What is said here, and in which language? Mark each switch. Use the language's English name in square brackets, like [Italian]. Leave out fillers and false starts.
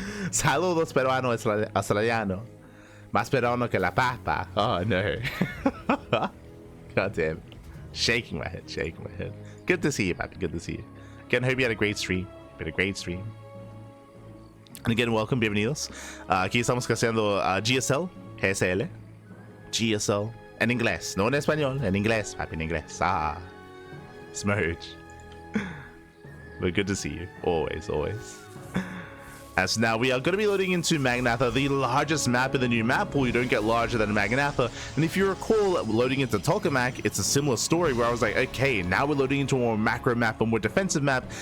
[Spanish] Saludos peruano australiano. Más peruano que la papa. [English] Oh no. God damn it. Shaking my head, shaking my head. Good to see you, Pappy. Good to see you. Again, hope you had a great stream. Had a great stream. And again, welcome, [Spanish] bienvenidos. Aquí estamos haciendo GSL, GSL, GSL, en inglés, no en español, en inglés, Pappy, en inglés. [English] Smurge. But good to see you, always, always. As now we are going to be loading into Maganatha, the largest map in the new map pool. You don't get larger than Maganatha. And if you recall, loading into Tokamak, it's a similar story where I was like, okay, now we're loading into a more macro map, a more defensive map.